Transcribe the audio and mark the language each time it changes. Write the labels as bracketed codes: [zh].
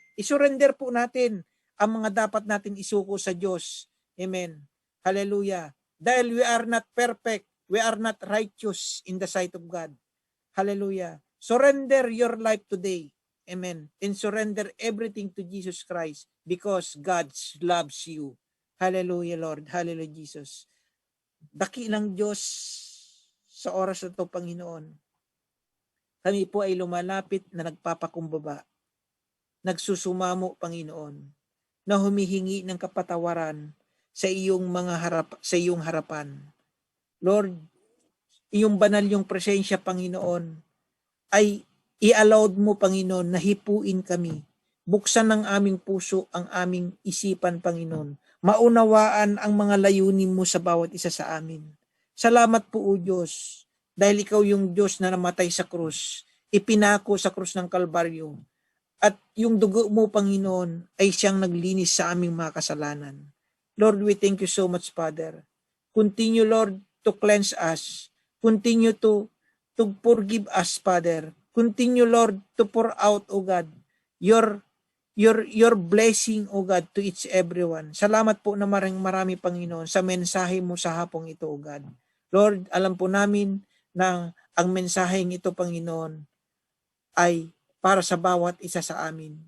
[tl] I-surrender po natin ang mga dapat natin isuko sa Diyos. [en] Amen. Hallelujah. [tl] Dahil [en] we are not perfect, we are not righteous in the sight of God. Hallelujah. Surrender your life today. Amen. And surrender everything to Jesus Christ because God loves you. Hallelujah, Lord. Hallelujah, Jesus. [tl] Dakilang Diyos sa oras na ito, Panginoon. Kami po ay lumalapit na nagpapakumbaba, nagsusumamo, Panginoon, na humihingi ng kapatawaran sa iyong sa iyong harapan. Lord, iyong banal yung presensya, Panginoon, ay i-allowed mo, Panginoon, na hipuin kami. Buksan ng aming puso ang aming isipan, Panginoon. Maunawaan ang mga layunin mo sa bawat isa sa amin. Salamat po, O Diyos, dahil ikaw yung Diyos na namatay sa krus, ipinako sa krus ng Kalbaryo, at yung dugo mo, Panginoon, ay siyang naglinis sa aming mga kasalanan. [en] Lord, we thank you so much, Father. Continue, Lord, to cleanse us. Continue to forgive us, Father. Continue, Lord, to pour out, O God, your blessing, O God, to each everyone. [tl] Salamat po na marami, Panginoon, sa mensahe mo sa hapong ito, [en] O God. [tl] Lord, alam po namin na ang mensaheng ito, Panginoon, ay para sa bawat isa sa amin.